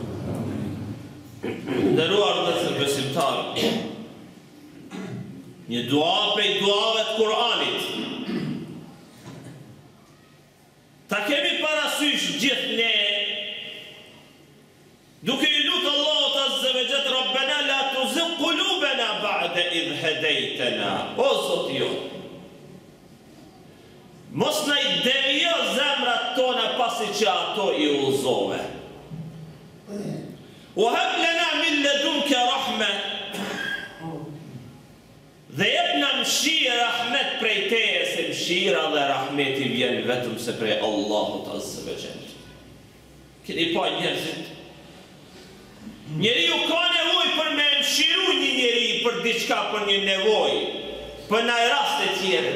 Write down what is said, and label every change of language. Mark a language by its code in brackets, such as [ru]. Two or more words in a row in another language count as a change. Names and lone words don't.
[sq] Nderuar vëllezër besimtar, një dua prej duave të Kur'anit. Ta kemi parasysh gjithë ne, duke i lutur Allahut [ar] عز وجل, ربنا لا تزغ قلوبنا بعد إذ هديتنا. [sq] O Zoti jonë, mos na i devijo zemrat tona pasi që ato i udhëzove. [ar] وهب لنا من لدنك رحمة, [sq] dhe jepna mëshirë rahmet prej teje, se mëshira dhe rahmeti vjen vetëm se prej Allahut [ar] عز وجل. [sq] Keni pa njerëzit? Njeriu ka nevojë për me mëshiru një njeri për diçka, për një nevojë, për në raste tjera.